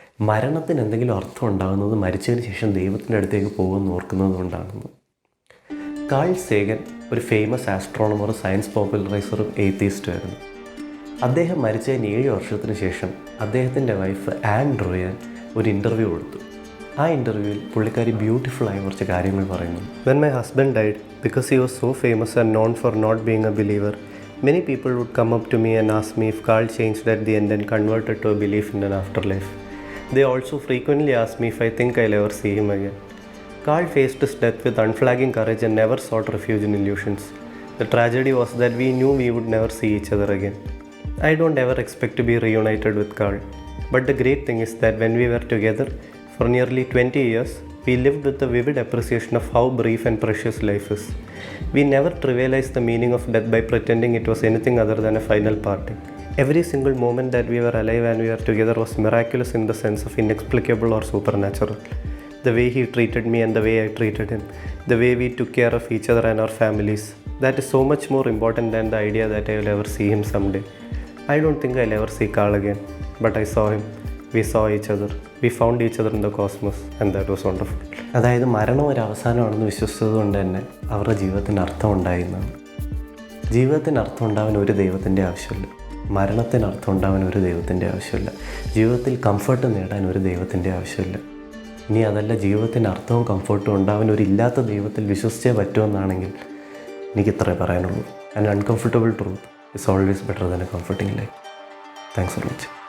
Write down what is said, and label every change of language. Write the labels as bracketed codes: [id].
[ml] മരണത്തിന് എന്തെങ്കിലും അർത്ഥം ഉണ്ടാകുന്നത് മരിച്ചതിന് ശേഷം ദൈവത്തിൻ്റെ അടുത്തേക്ക് പോകുമെന്ന് ഓർക്കുന്നത് കൊണ്ടാണെന്ന്. കാൾ സേഗൻ ഒരു ഫേമസ് ആസ്ട്രോണമർ, സയൻസ് പോപ്പുലറൈസറും എയ്ത്തിസ്റ്റും ആയിരുന്നു. അദ്ദേഹം മരിച്ചതിന് 7 വർഷത്തിന് ശേഷം അദ്ദേഹത്തിൻ്റെ വൈഫ് ആൻ ഡ്രോയൻ ഒരു ഇൻ്റർവ്യൂ കൊടുത്തു. ആ ഇൻ്റർവ്യൂവിൽ പുള്ളിക്കാരി ബ്യൂട്ടിഫുള്ളായ കുറച്ച് കാര്യങ്ങൾ പറയുന്നു. [en] "When my husband died, because he was so famous and known for not being a believer, many people would come up to me and ask me if Carl changed at the end and converted to a belief in an afterlife. They also frequently ask me if I think I'll ever see him again. Carl faced his death with unflagging courage and never sought refuge in illusions. The tragedy was that we knew we would never see each other again. I don't ever expect to be reunited with Carl. But the great thing is that when we were together for nearly 20 years, we lived with a vivid appreciation of how brief and precious life is. We never trivialized the meaning of death by pretending it was anything other than a final parting. Every single moment that we were alive and we were together was miraculous in the sense of inexplicable or supernatural. The way he treated me and the way I treated him, the way we took care of each other and our families, that is so much more important than the idea that I will ever see him someday. I don't think I'll ever see Carl again, but I saw him. We saw each other. We found each other in the cosmos and that was wonderful." [ml] അതായത് മരണം ഒരു അവസാനമാണെന്ന് വിശ്വസിച്ചത് കൊണ്ട് തന്നെ അവരുടെ ജീവിതത്തിന് അർത്ഥം ഉണ്ടായിരുന്നതാണ്. ജീവിതത്തിന് അർത്ഥം ഉണ്ടാവാൻ ഒരു ദൈവത്തിൻ്റെ ആവശ്യമില്ല. മരണത്തിന് അർത്ഥം ഉണ്ടാവാൻ ഒരു ദൈവത്തിൻ്റെ ആവശ്യമില്ല. ജീവിതത്തിൽ കംഫർട്ട് നേടാൻ ഒരു ദൈവത്തിൻ്റെ ആവശ്യമില്ല. ഇനി അതല്ല, ജീവിതത്തിന് അർത്ഥവും കംഫർട്ടും ഉണ്ടാവാൻ ഒരു ഇല്ലാത്ത ദൈവത്തിൽ വിശ്വസിച്ചേ പറ്റുമെന്നാണെങ്കിൽ എനിക്കിത്രേ പറയാനുള്ളൂ. [en] And uncomfortable truth is always better than a comforting life. Thanks for watching.